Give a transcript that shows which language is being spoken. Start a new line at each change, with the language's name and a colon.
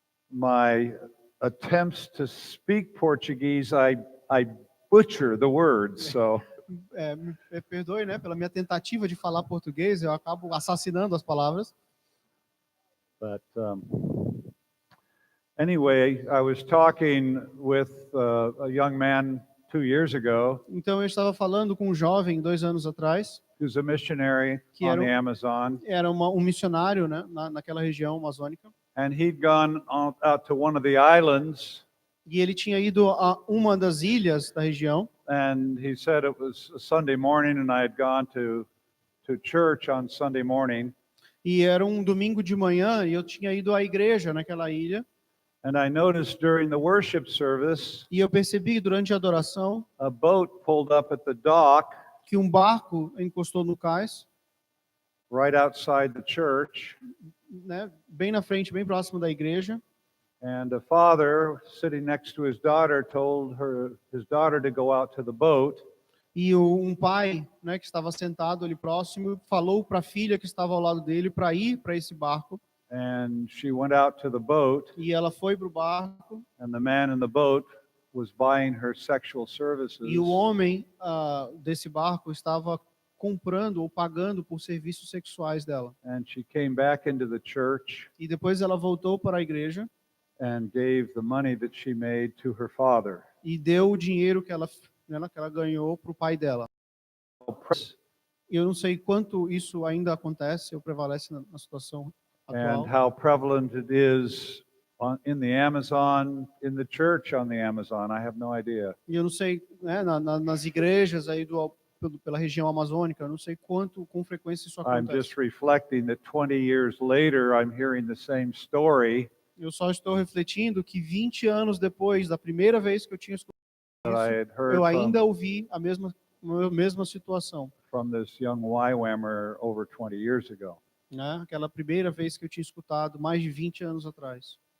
English: my attempts to speak Portuguese, I butcher the words. So
Portuguese: Me perdoe, né, pela minha tentativa de falar português, eu acabo assassinando as palavras.
English: but anyway, I was talking with a young man 2 years ago
Portuguese: Então eu estava falando com um jovem 2 anos atrás,
English: who's a missionary
Portuguese: Que
English: on
Portuguese: era
English: the Amazon,
Portuguese: era um missionário, né, naquela região amazônica,
English: and he'd gone out to one of the islands,
Portuguese: e ele tinha ido a uma das ilhas da região,
English: and he said it was a Sunday morning, and I had gone to church on Sunday morning,
Portuguese: e era um domingo de manhã, e eu tinha ido à igreja naquela ilha,
English: and I noticed during the worship service,
Portuguese: e eu percebi durante a adoração
English: a boat pulled up at the dock
Portuguese: que um barco encostou no cais,
English: right outside the church,
Portuguese: né, bem na frente, bem próximo da igreja,
English: and a father sitting next to his daughter told his daughter to go out to the boat,
Portuguese: e um pai, né, que estava sentado ali próximo, falou para a filha que estava ao lado dele para ir para esse barco,
English: and she went out to the boat,
Portuguese: e ela foi para o barco,
English: and the man in the boat was buying her sexual services,
Portuguese: e o homem desse barco estava comprando ou pagando por serviços sexuais dela.
English: and she came back into the church
Portuguese: E depois ela voltou para a igreja and gave the money that she made to her father. e deu o dinheiro que ela ganhou para o pai dela. Eu não sei quanto isso ainda acontece ou prevalece na situação atual.
English: And how prevalent it is in the Amazon, in the church on the Amazon, I have no idea.
Portuguese: E eu não sei, né, nas igrejas aí pela região amazônica, eu não sei com frequência isso
English: I'm
Portuguese: acontece.
English: just reflecting that 20 years later, I'm hearing the same story
Portuguese: Eu só estou refletindo que 20 anos depois da primeira vez que eu tinha escutado
English: that I had heard
Portuguese: eu ainda ouvi a mesma situação,
English: from this young YWAMer over 20 years ago.
Portuguese: né? Aquela primeira vez que eu tinha escutado mais de 20 anos atrás.